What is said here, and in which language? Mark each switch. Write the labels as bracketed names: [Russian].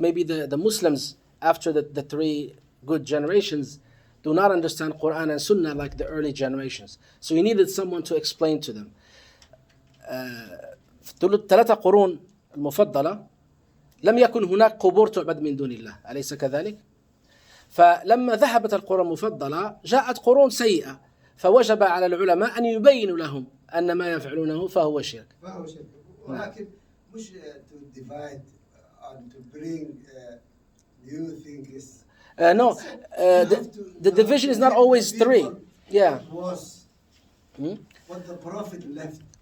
[English] Maybe the Muslims, after the three good generations, do not understand Quran and Sunnah like the early generations. So you needed someone to explain to them. [Arabic] في الثلاثة قرون المفضلة لم يكن هناك قبور تعبد من دون الله، أليس كذلك؟ فلما ذهبت القرون المفضلة جاءت قرون سيئة، فوجب على العلماء أن يبينوا لهم أن ما يفعلونه فهو شرك. فهو شرك، ولكن مش [English] to divide and to bring new things. No, the division is not always three. Yeah. Was what the Prophet left.